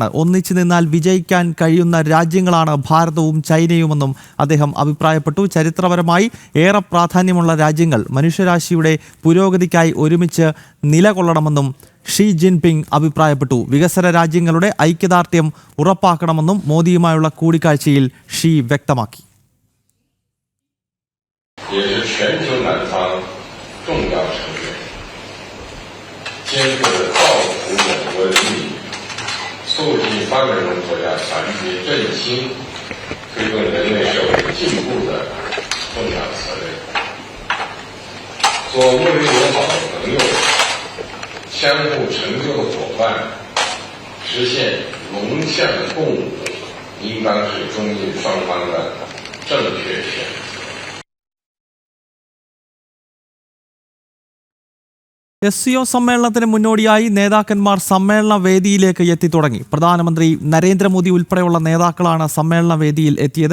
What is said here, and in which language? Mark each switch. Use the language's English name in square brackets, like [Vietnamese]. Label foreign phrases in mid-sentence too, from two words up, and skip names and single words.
[Malayalam] ഒന്നിച്ചു നിന്നാൽ വിജയിക്കാൻ കഴിയുന്ന രാജ്യങ്ങളാണ് ഭാരതവും ചൈനയുമെന്നും അദ്ദേഹം അഭിപ്രായപ്പെട്ടു. ചരിത്രപരമായി ഏറെ പ്രാധാന്യമുള്ള രാജ്യങ്ങൾ മനുഷ്യരാശിയുടെ പുരോഗതിക്കായി ഒരുമിച്ച് നിലകൊള്ളണമെന്നും ഷീ ജിൻപിങ് അഭിപ്രായപ്പെട്ടു. വികസന രാജ്യങ്ങളുടെ ഐക്യദാർഢ്യം ഉറപ്പാക്കണമെന്നും മോദിയുമായുള്ള കൂടിക്കാഴ്ചയിൽ ഷീ വ്യക്തമാക്കി. [Chinese] 也是全球南方重要成员，肩负着造福我国人民、促进发展中国家团结振兴、推动人类社会进步的重要责任。做睦邻友好的朋友、相互成就的伙伴，实现龙象共舞，应当是中印双方的正确选择。 [Malayalam] SCO സമ്മേളനത്തിന് മുന്നോടിയായി നേതാക്കന്മാർ സമ്മേളന വേദിയിലേക്ക് എത്തിത്തുടങ്ങി. പ്രധാനമന്ത്രി നരേന്ദ്രമോദി ഉൾപ്പെടെയുള്ള നേതാക്കളാണ് സമ്മേളന വേദിയിൽ എത്തിയത്.